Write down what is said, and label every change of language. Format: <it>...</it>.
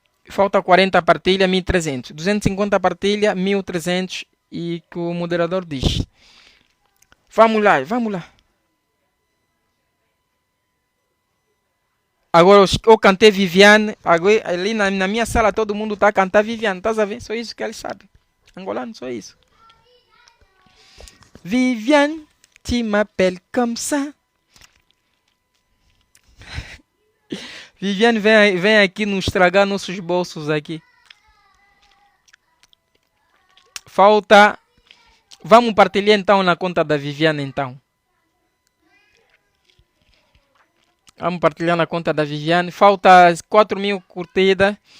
<pt>Falta 40 partilha, 1300. 250 partilha, 1300. E que o moderador diz. Vamos lá. Agora eu cantei Viviane. Agora, ali na minha sala todo mundo está a cantar Viviane. Estás a ver? Só isso que eles sabem. Angolano, só isso.</pt> <fr>Viviane, tu m'appelles comme ça.</fr> <pt>Viviane vem aqui nos estragar nossos bolsos aqui. Falta. Vamos partilhar então na conta da Viviane então. Vamos partilhar na conta da Viviane. Falta 4.000 curtidas.</pt>